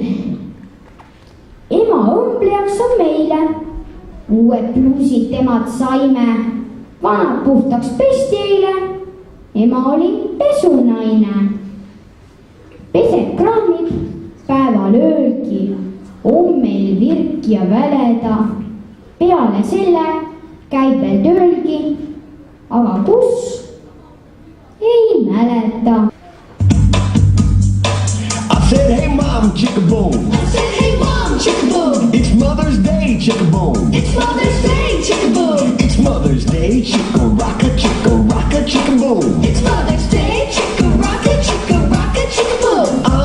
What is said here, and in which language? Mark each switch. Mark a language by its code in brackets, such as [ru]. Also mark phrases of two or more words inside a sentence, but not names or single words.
[et] ema õmblejaks on meile, uued pluusid temad saime, vanad puhtaks pesti eile, ema oli pesunaine. peseb kraamib, päeval öölgi, on meil virk ja väleda, peale selle käib veel töölgi, aga kus, ei mäleta. [en] I said, hey mom, chicka-boom. I said, hey mom, chicka-boom. It's Mother's Day, chicka-boom. It's Mother's Day, chicka-boom. It's Mother's Day, chicka-rocka, chicka-rocka, chicka-boom. It's Mother's Day, chicka-rocka, chicka-rocka, chicka-boom.